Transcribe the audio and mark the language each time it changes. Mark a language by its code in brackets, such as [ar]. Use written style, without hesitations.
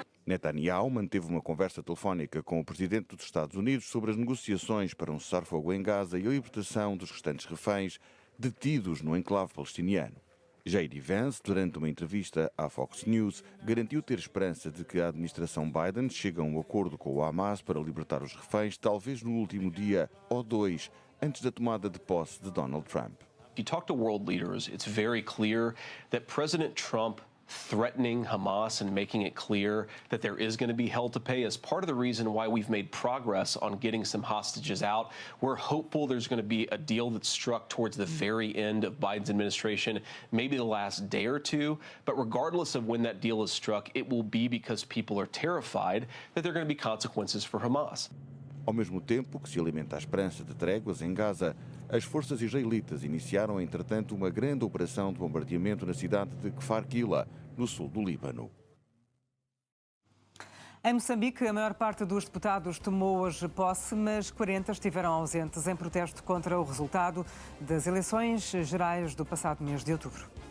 [pt] Netanyahu manteve uma conversa telefónica com o presidente dos Estados Unidos sobre as negociações para um cessar-fogo em Gaza e a libertação dos restantes reféns detidos no enclave palestiniano. J.D. Vance, durante uma entrevista à Fox News, garantiu ter esperança de que a administração Biden chegue a um acordo com o Hamas para libertar os reféns, talvez no último dia ou 2, antes da tomada de posse de Donald Trump. [en] If you talk to world leaders, it's very clear that President Trump threatening Hamas and making it clear that there is going to be hell to pay is part of the reason why we've made progress on getting some hostages out. We're hopeful there's going to be a deal that's struck towards the very end of Biden's administration, maybe the last day or two. But regardless of when that deal is struck, it will be because people are terrified that there are going to be consequences for Hamas. [pt] Ao mesmo tempo que se alimenta a esperança de tréguas em Gaza, as forças israelitas iniciaram, entretanto, uma grande operação de bombardeamento na cidade de Kfar Kila, no sul do Líbano. Em Moçambique, a maior parte dos deputados tomou hoje posse, mas 40 estiveram ausentes em protesto contra o resultado das eleições gerais do passado mês de outubro.